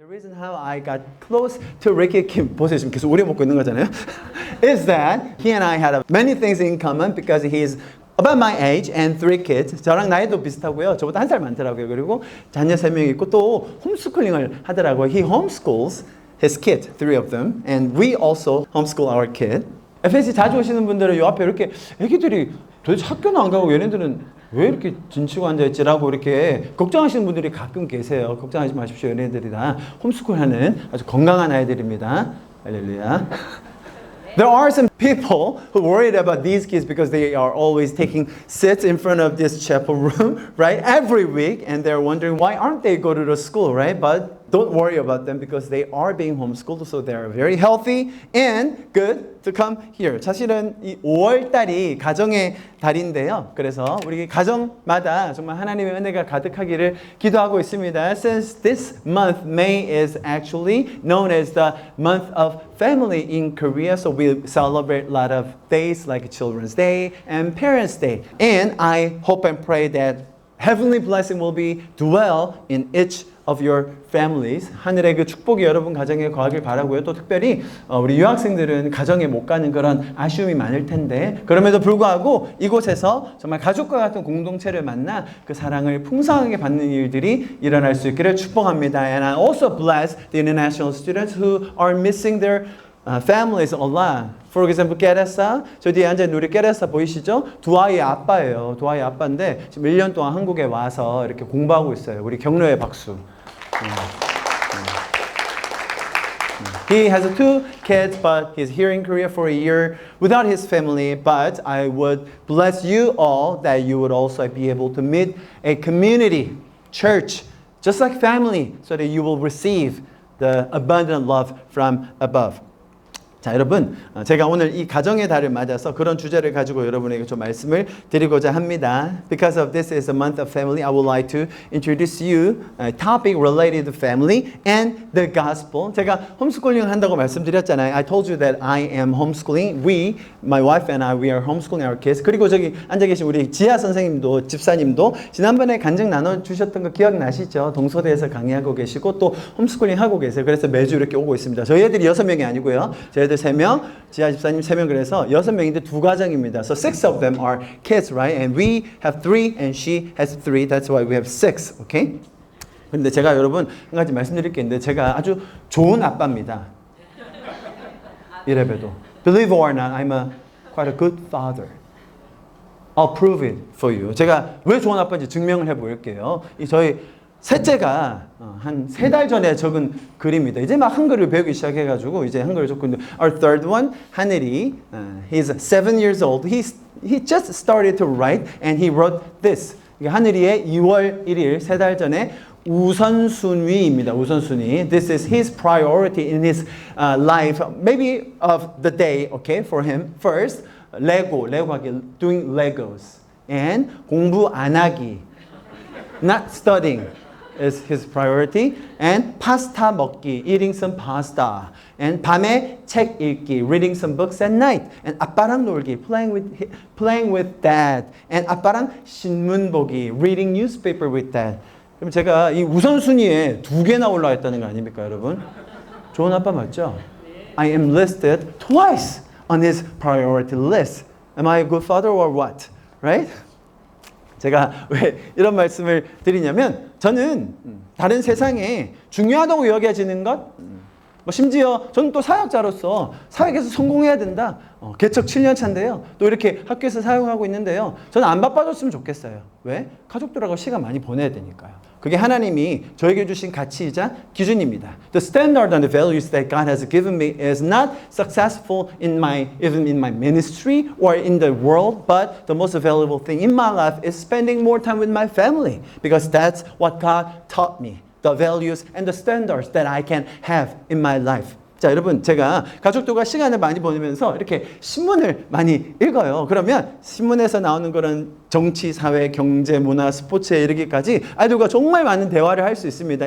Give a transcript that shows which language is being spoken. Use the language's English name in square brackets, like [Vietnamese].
[English] reason how I got close to Ricky Kim, [Korean] 보세요 지금 계속 오래 먹고 있는 거잖아요. [English] Is that he and I had many things in common because he's about my age and 3 kids. [Korean] 저랑 나이도 비슷하고요. 저보다 한 살 많더라고요. 그리고 자녀 3명 있고 또 홈스쿨링을 하더라고요. [English] He homeschools his kids, 3 of them, and we also homeschool our kid. [Korean] FSC 자주 오시는 분들은 요 앞에 이렇게 애기들이 도대체 학교는 안 가고 얘네들은 왜 이렇게 진치고 앉아있지라고 이렇게 걱정하시는 분들이 가끔 계세요. 걱정하지 마십시오. 얘네들이 다 홈스쿨하는 아주 건강한 아이들입니다. 할렐루야. [English] There are some people who worried about these kids because they are always taking seats in front of this chapel room, right? Every week, and they're wondering why aren't they go to the school, right? But don't worry about them because they are being homeschooled, so they're very healthy and good to come here. [Korean] 사실은 이 5월 달이 가정의 달인데요. 그래서 우리 가정마다 정말 하나님의 은혜가 가득하기를 기도하고 있습니다. [English] Since this month, May is actually known as the month of family in Korea, so we celebrate a lot of days like Children's Day and Parents' Day. And I hope and pray that heavenly blessing will be dwell in each of your families. [Korean] 하늘의 그 축복이 여러분 가정에 거하길 바라고요. 또 특별히 우리 유학생들은 가정에 못 가는 그런 아쉬움이 많을 텐데 그럼에도 불구하고 이곳에서 정말 가족과 같은 공동체를 만나 그 사랑을 풍성하게 받는 일들이 일어날 수 있기를 축복합니다. [English] And I also bless the international students who are missing their families a lot. For example, 깨레사. [Korean] 저 뒤에 앉아있는 우리 깨레사 보이시죠? 두 아이의 아빠예요. 두 아이의 아빠인데 지금 1년 동안 한국에 와서 이렇게 공부하고 있어요. 우리 격려의 박수. [English] He has 2 kids, but he's here in Korea for a year without his family. But I would bless you all that you would also be able to meet a community, church, just like family, so that you will receive the abundant love from above. [Korean] 자, 여러분, 제가 오늘 이 가정의 달을 맞아서 그런 주제를 가지고 여러분에게 좀 말씀을 드리고자 합니다. [English] Because of this is a month of family, I would like to introduce you a topic related to family and the gospel. [Korean] 제가 홈스쿨링을 한다고 말씀드렸잖아요. [English] I told you that I am homeschooling. We, my wife and I, we are homeschooling our kids. [Korean] 그리고 저기 앉아 계신 우리 지아 선생님도, 집사님도 지난번에 간증 나눠주셨던 거 기억나시죠? 동서대에서 강의하고 계시고 또 홈스쿨링 하고 계세요. 그래서 매주 이렇게 오고 있습니다. 저희 애들이 6명이 아니고요. 저희들 3명, 지아 집사님 3명 그래서 6명인데 2가정입니다. [English] So 6 of them are kids, right? And we have 3 and she has 3. That's why we have 6, okay? [Korean] 근데 제가 여러분 한 가지 말씀드릴 게 있는데 제가 아주 좋은 아빠입니다. 이래봬도. [English] Believe it or not, I'm quite a good father. I'll prove it for you. [Korean] 제가 왜 좋은 아빠인지 증명을 해볼게요. 저희 셋째가 한 3달 전에 적은 글입니다. 이제 막 한글을 배우기 시작해가지고 이제 한글을 적고 있는데 [English] Our third one, [Korean] 하늘이, [English] he's 7 years old. He just started to write and he wrote this. [Korean] 하늘이의 2월 1일, 3달 전에 우선순위입니다. 우선순위. [English] This is his priority in his life, maybe of the day, okay, for him. First, [Korean] 레고 하기, [English] doing Legos. And [Korean] 공부 안 하기, [English] not studying. is his priority. And [Korean] 파스타 먹기, [English] eating some pasta. And [Korean] 밤에 책 읽기, [English] reading some books at night. And [Korean] 아빠랑 놀기, [English] playing with dad. And [Korean] 아빠랑 신문 보기, [English] reading newspaper with dad. [Korean] 그럼 제가 이 우선순위에 2개나 올라와 있다는 거 아닙니까, 여러분? 좋은 아빠 맞죠? [English] I am listed twice on his priority list. Am I a good father or what? Right? [Korean] 제가 왜 이런 말씀을 드리냐면 저는 다른 세상에 중요하다고 여겨지는 것 심지어 저는 또 사역자로서 사역에서 성공해야 된다. 개척 7년 차인데요. 또 이렇게 학교에서 사역하고 있는데요. 저는 안 바빠졌으면 좋겠어요. 왜? 가족들하고 시간 많이 보내야 되니까요. 그게 하나님이 저에게 주신 가치이자 기준입니다. [English] The standard and the values that God has given me is not successful even in my ministry or in the world, but the most valuable thing in my life is spending more time with my family because that's what God taught me. The values and the standards that I can have in my life. [Korean] 자, 여러분, 제가 가족들과 시간을 많이 보내면서 이렇게 신문을 많이 읽어요. 그러면 신문에서 나오는 그런 정치, 사회, 경제, 문화, 스포츠에 이르기까지 아이들과 정말 많은 대화를 할 수 있습니다.